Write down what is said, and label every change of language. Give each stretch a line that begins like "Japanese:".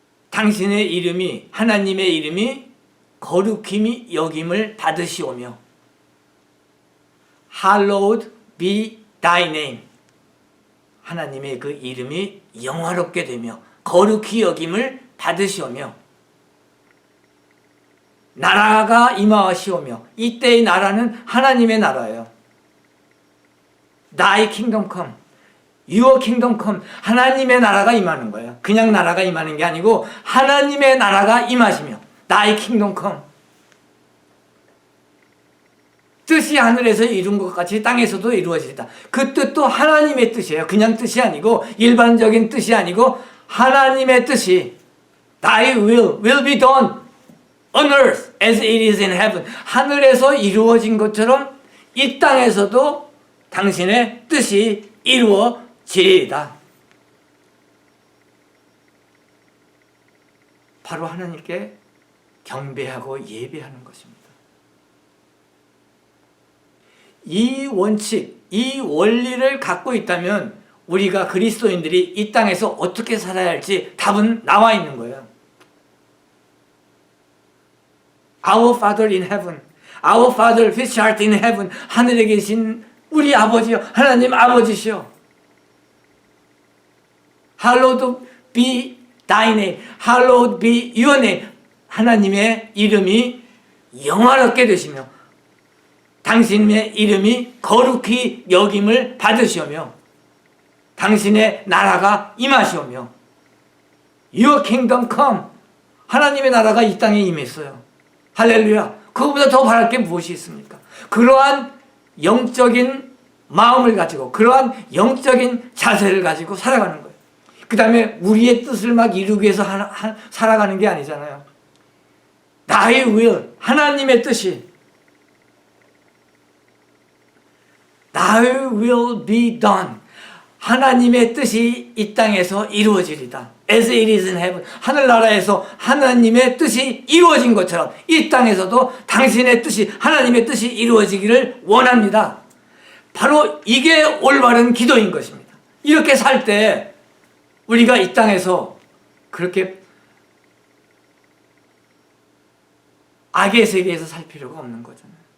Korean: 당신의 이름이, 하나님의 이름이 거룩히 여김을 받으시오며
English: Hallowed be thy name,
Korean: 하나님의 그 이름이 영화롭게 되며 거룩히 여김을 받으시오며, 나라가 임하시오며, 이때의 나라는 하나님의 나라예요.
English: Thy kingdom come, Your kingdom come,
Korean: 하나님의 나라가 임하는 거예요. 그냥 나라가 임하는 게 아니고 하나님의 나라가 임하시며,
English: Thy kingdom come,
Korean: 뜻이 하늘에서 이룬 것 같이 땅에서도 이루어지다. 그 뜻도 하나님의 뜻이에요. 그냥 뜻이 아니고, 일반적인 뜻이 아니고 하나님의 뜻이
English: Thy will be done on earth as it is in heaven,
Korean: 하늘에서 이루어진 것처럼 이 땅에서도 당신의 뜻이 이루어지리이다. 바로 하나님께 경배하고 예배하는 것입니다. 이 원칙, 이 원리를 갖고 있다면 우리가 그리스도인들이 이 땅에서 어떻게 살아야 할지 답은 나와 있는 거예요.
English: Our Father in heaven, Our Father which art in heaven,
Korean: 하늘에 계신 우리 아버지요, 하나님 아버지시여.
English: Hallowed be thy name, hallowed be your name.
Korean: 하나님의 이름이 영화롭게 되시며 당신의 이름이 거룩히 여김을 받으시오며 당신의 나라가 임하시오며
English: Your kingdom come.
Korean: 하나님의 나라가 이 땅에 임했어요. 할렐루야. 그거보다 더 바랄 게 무엇이 있습니까? 그러한 영적인 마음을 가지고 그러한 영적인 자세를 가지고 살아가는 거예요. 그 다음에 우리의 뜻을 막 이루기 위해서 살아가는 게 아니잖아요.
English: Thy will,
Korean: 하나님의 뜻이
English: Thy will be done.
Korean: 하나님의 뜻이 이 땅에서 이루어지리다.
English: As it is in heaven.
Korean: 하늘나라에서 하나님의 뜻이 이루어진 것처럼 이 땅에서도 당신의 뜻이, 하나님의 뜻이 이루어지기를 원합니다. 바로 이게 올바른 기도인 것입니다. 이렇게 살 때 우리가 이 땅에서 그렇게 악의 세계에서 살 필요가 없는 거잖아요.